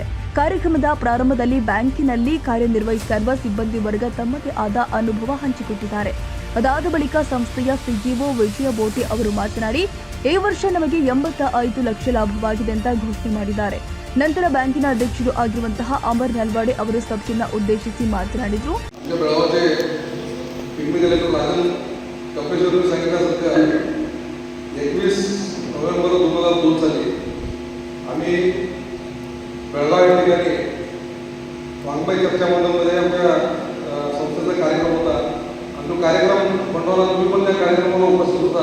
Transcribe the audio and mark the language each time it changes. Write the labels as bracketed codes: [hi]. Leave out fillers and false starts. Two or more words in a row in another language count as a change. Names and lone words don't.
[kn] ಕಾರ್ಯಕ್ರಮದ ಪ್ರಾರಂಭದಲ್ಲಿ ಬ್ಯಾಂಕಿನಲ್ಲಿ ಕಾರ್ಯನಿರ್ವಹಿಸಿರುವ ಸಿಬ್ಬಂದಿ ವರ್ಗ ತಮ್ಮದೇ ಆದ ಅನುಭವ ಹಂಚಿಕೊಟ್ಟಿದ್ದಾರೆ. ಅದಾದ ಬಳಿಕ ಸಂಸ್ಥೆಯ ಸಿಇಒ ವಿಜಯ ಬೋಟಿ ಅವರು ಮಾತನಾಡಿ, ಈ ವರ್ಷ ನಮಗೆ 85 ಲಕ್ಷ ಲಾಭವಾಗಿದೆ ಅಂತ ಘೋಷಣೆ ಮಾಡಿದ್ದಾರೆ. ನಂತರ ಬ್ಯಾಂಕಿನ ಅಧ್ಯಕ್ಷರು ಆಗಿರುವಂತಹ ಅಮರ್ ನಲ್ವಾಡೆ ಅವರು ಸಭೆಯನ್ನು ಉದ್ದೇಶಿಸಿ ಮಾತನಾಡಿದರು. [mr] नोव्हेंबर 2002 साली आम्ही बेळगाव या ठिकाणी वांगबाई चर्चा मंडळमध्ये आमच्या संस्थेचा कार्यक्रम होता आणि तो कार्यक्रम मंडळाला तुम्ही पण त्या कार्यक्रमाला उपस्थित होता.